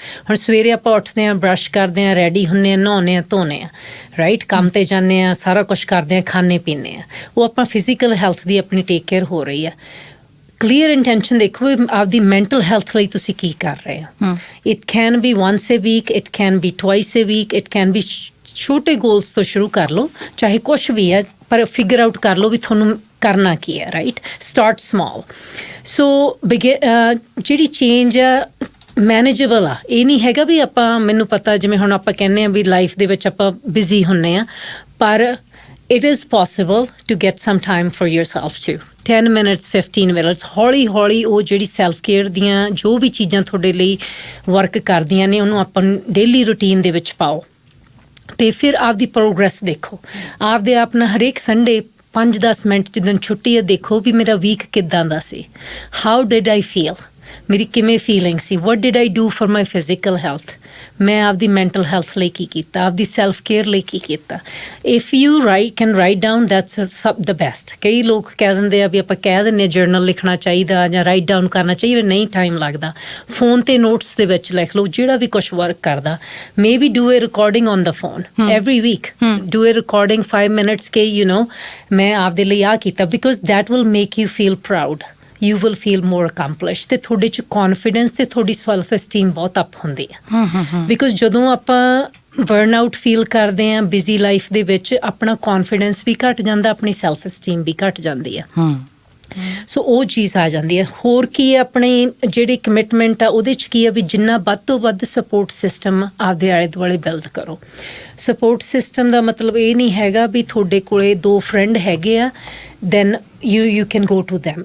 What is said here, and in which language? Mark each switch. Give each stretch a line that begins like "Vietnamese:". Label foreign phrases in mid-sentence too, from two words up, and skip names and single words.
Punjabi: ਹੁਣ ਸਵੇਰੇ ਆਪਾਂ ਉੱਠਦੇ ਹਾਂ, ਬਰੱਸ਼ ਕਰਦੇ ਹਾਂ, ਰੈਡੀ ਹੁੰਦੇ ਹਾਂ, ਨਹਾਉਂਦੇ ਹਾਂ, ਧੋਂਦੇ ਹਾਂ, ਰਾਈਟ, ਕੰਮ 'ਤੇ ਜਾਂਦੇ ਹਾਂ, ਸਾਰਾ ਕੁਛ ਕਰਦੇ ਹਾਂ, ਖਾਂਦੇ ਪੀਂਦੇ ਹਾਂ, ਉਹ ਆਪਾਂ
English: physical health
Punjabi: ਦੀ ਆਪਣੀ
English: take care
Punjabi: ਹੋ ਰਹੀ ਆ।
English: clear intention
Punjabi: ਦੇਖੋ ਆਪਦੀ
English: mental health
Punjabi: ਲਈ ਤੁਸੀਂ ਕੀ ਕਰ ਰਹੇ ਹੋ।
English: it can be once a week, it can be twice a week, it can be
Punjabi: ਛੋਟੇ ਗੋਲਸ ਤੋਂ ਸ਼ੁਰੂ ਕਰ ਲਓ, ਚਾਹੇ ਕੁਛ ਵੀ ਹੈ, ਪਰ
English: figure out
Punjabi: ਕਰ ਲਓ ਵੀ ਤੁਹਾਨੂੰ ਕਰਨਾ ਕੀ ਹੈ, ਰਾਈਟ।
English: start small.
Punjabi: ਸੋ ਜਿਹੜੀ ਚੇਂਜ ਆ ਮੈਨੇਜੇਬਲ ਆ, ਇਹ ਨਹੀਂ ਹੈਗਾ ਵੀ ਆਪਾਂ, ਮੈਨੂੰ ਪਤਾ ਜਿਵੇਂ ਹੁਣ ਆਪਾਂ ਕਹਿੰਦੇ ਹਾਂ ਵੀ ਲਾਈਫ ਦੇ ਵਿੱਚ ਆਪਾਂ ਬਿਜ਼ੀ ਹੁੰਦੇ ਹਾਂ, ਪਰ
English: it is possible to get some time for yourself too. 10 minutes, 15 minutes,
Punjabi: ਹੌਲੀ ਹੌਲੀ ਉਹ ਜਿਹੜੀ
English: self care
Punjabi: ਦੀਆਂ ਜੋ ਵੀ ਚੀਜ਼ਾਂ ਤੁਹਾਡੇ ਲਈ ਵਰਕ ਕਰਦੀਆਂ ਨੇ, ਉਹਨੂੰ ਆਪਾਂ
English: daily routine
Punjabi: ਦੇ ਵਿੱਚ ਪਾਓ, ਅਤੇ ਫਿਰ ਆਪਦੀ ਪ੍ਰੋਗਰੈਸ ਦੇਖੋ। ਆਪਦੇ ਆਪ ਨਾਲ ਹਰੇਕ ਸੰਡੇ 5-10 ਮਿੰਟ ਜਿੱਦਣ ਛੁੱਟੀ ਹੈ, ਦੇਖੋ ਵੀ ਮੇਰਾ ਵੀਕ ਕਿੱਦਾਂ ਦਾ ਸੀ,
English: how did I feel,
Punjabi: ਮੇਰੀ ਕਿਵੇਂ ਫੀਲਿੰਗ ਸੀ,
English: what did I do for my physical health,
Punjabi: ਮੈਂ ਆਪਦੀ
English: mental health
Punjabi: ਲਈ ਕੀ ਕੀਤਾ, ਆਪਦੀ
English: self care
Punjabi: ਲਈ ਕੀ ਕੀਤਾ।
English: If you can write down that's ਸਭ the best।
Punjabi: ਕਈ ਲੋਕ ਕਹਿ ਦਿੰਦੇ ਆ ਵੀ ਆਪਾਂ ਕਹਿ ਦਿੰਦੇ ਹਾਂ ਜਰਨਲ ਲਿਖਣਾ ਚਾਹੀਦਾ ਜਾਂ
English: write down
Punjabi: ਕਰਨਾ ਚਾਹੀਦਾ, ਨਹੀਂ ਟਾਈਮ ਲੱਗਦਾ। ਫੋਨ 'ਤੇ ਨੋਟਸ ਦੇ ਵਿੱਚ ਲਿਖ ਲਓ ਜਿਹੜਾ ਵੀ ਕੁਛ ਵਰਕ ਕਰਦਾ।
English: May be do a recording on the phone every week, do a recording 5 minutes
Punjabi: ਕੇ ਮੈਂ ਆਪਦੇ ਲਈ ਆਹ ਕੀਤਾ,
English: because that will make you feel proud, you will feel more accomplished
Punjabi: ਤੇ ਤੁਹਾਡੇ 'ਚ
English: confidence
Punjabi: ਤੇ ਤੁਹਾਡੀ
English: self esteem
Punjabi: ਬਹੁਤ ਅਪ ਹੁੰਦੀ ਆ। ਬਿਕੋਜ਼ ਜਦੋਂ ਆਪਾਂ
English: burn out feel
Punjabi: ਕਰਦੇ ਹਾਂ
English: busy life
Punjabi: ਦੇ ਵਿੱਚ, ਆਪਣਾ confidence ਵੀ ਘੱਟ ਜਾਂਦਾ, ਆਪਣੀ
English: self esteem
Punjabi: ਵੀ ਘੱਟ ਜਾਂਦੀ ਆ। ਸੋ ਉਹ ਚੀਜ਼ ਆ ਜਾਂਦੀ ਹੈ। ਹੋਰ ਕੀ ਹੈ, ਆਪਣੀ ਜਿਹੜੀ ਕਮਿਟਮੈਂਟ ਆ ਉਹਦੇ 'ਚ ਕੀ ਆ ਵੀ ਜਿੰਨਾ ਵੱਧ ਤੋਂ ਵੱਧ
English: support system
Punjabi: ਆਪਦੇ ਆਲੇ ਦੁਆਲੇ ਬਿਲਡ ਕਰੋ।
English: support system
Punjabi: ਦਾ ਮਤਲਬ ਇਹ ਨਹੀਂ ਹੈਗਾ ਵੀ ਤੁਹਾਡੇ ਕੋਲੇ 2 ਫਰੈਂਡ ਹੈਗੇ ਆ
English: then you can go to them.